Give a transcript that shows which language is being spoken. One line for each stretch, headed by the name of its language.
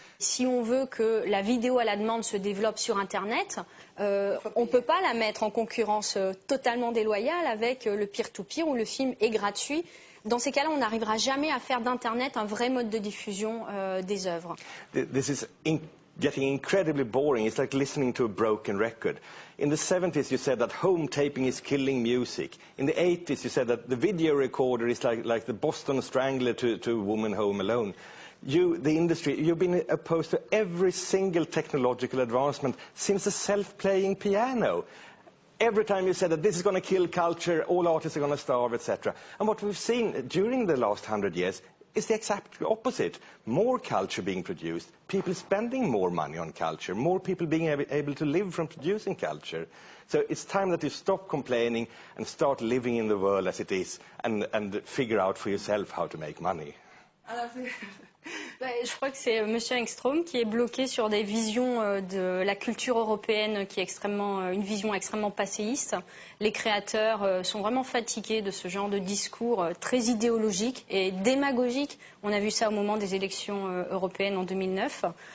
French: Si on veut que la vidéo à la demande se développe sur Internet, on ne peut pas la mettre en concurrence totalement déloyale avec le peer-to-peer où le film est gratuit. Dans ces cas-là, on n'arrivera jamais à faire d'Internet un vrai mode de diffusion des œuvres.
English: This is getting incredibly boring. It's like listening to a broken record. In the 70s, you said that home taping is killing music. In the 80s, you said that the video recorder is like the Boston Strangler to a woman home alone. You, the industry, you've been opposed to every single technological advancement since the self-playing piano. Every time you said that this is going to kill culture, all artists are going to starve, etc. And what we've seen during the last 100 years is the exact opposite. More culture being produced, people spending more money on culture, more people being able to live from producing culture. So it's time that you stop complaining and start living in the world as it is and figure out for yourself how to make money.
French: Je crois que c'est M. Engström qui est bloqué sur des visions de la culture européenne qui est une vision extrêmement passéiste. Les créateurs sont vraiment fatigués de ce genre de discours très idéologique et démagogique. On a vu ça au moment des élections européennes en 2009.